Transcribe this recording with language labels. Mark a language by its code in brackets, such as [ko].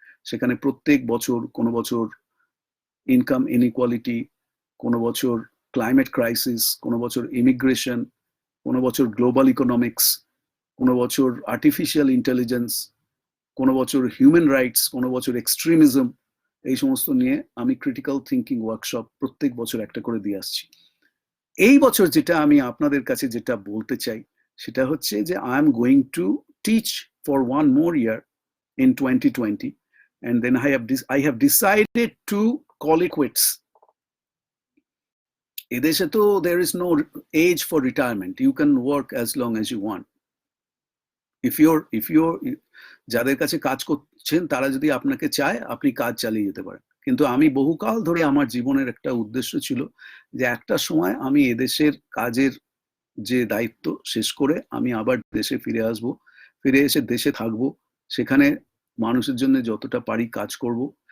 [bn] সেখানে প্রত্যেক বছর, কোনো বছর ইনকাম ইনইকুয়ালিটি, কোনো বছর ক্লাইমেট ক্রাইসিস, কোনো বছর ইমিগ্রেশন, কোনো বছর গ্লোবাল ইকোনমিক্স, কোনো বছর আর্টিফিশিয়াল ইন্টেলিজেন্স, কোনো বছর হিউম্যান রাইটস, কোনো বছর এক্সট্রিমিজম, এই সমস্ত নিয়ে আমি ক্রিটিক্যাল থিঙ্কিং ওয়ার্কশপ প্রত্যেক বছর একটা করে দিয়ে আসছি। এই বছর যেটা আমি আপনাদের কাছে যেটা বলতে চাই, সেটা হচ্ছে যে [en] I am going to teach for 1 more year in 2020, and then I have decided to call it quits. [bn] এদেশে তো [en] there is no age for retirement. You can work as long as you want. if you're [bn] যাদের কাছে কাজ করছেন, তারা যদি আপনাকে চায়, আপনি কাজ চালিয়ে যেতে পারেন। কিন্তু আমি বহুকাল ধরে, আমার জীবনের একটা উদ্দেশ্য ছিল যে একটা সময় আমি এদেশের কাজের যে দায়িত্ব শেষ করে আমি আবার দেশে ফিরে আসব, ফিরে এসে দেশে থাকবো, সেখানে মানুষের জন্য যতটা পারি কাজ করব।